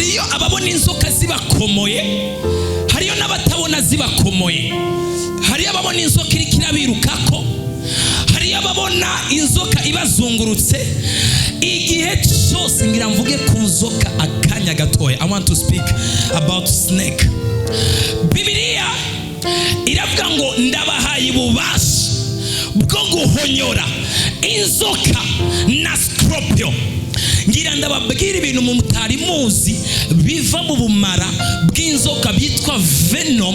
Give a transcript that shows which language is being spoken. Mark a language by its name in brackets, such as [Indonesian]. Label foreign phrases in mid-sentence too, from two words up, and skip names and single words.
[Rundi] hariyo ababona inzoka zibakomoye, hariyo n'abatabona zibakomoye, hariyo ababona inzoka iriko irabirukako, hariyo ababona inzoka ibazungurutse. Igihe cyose ngira mvuge ku nzoka akanya gatoya. [English] I want to speak about snake. [Rundi] Bibiliya iravuga ngo ndabahaye ububasha bwo guhonyora inzoka na scorpion. Ngira ndababwira ibintu mu mutari muzi biva mu bumara bw'inzoka byitwa venom.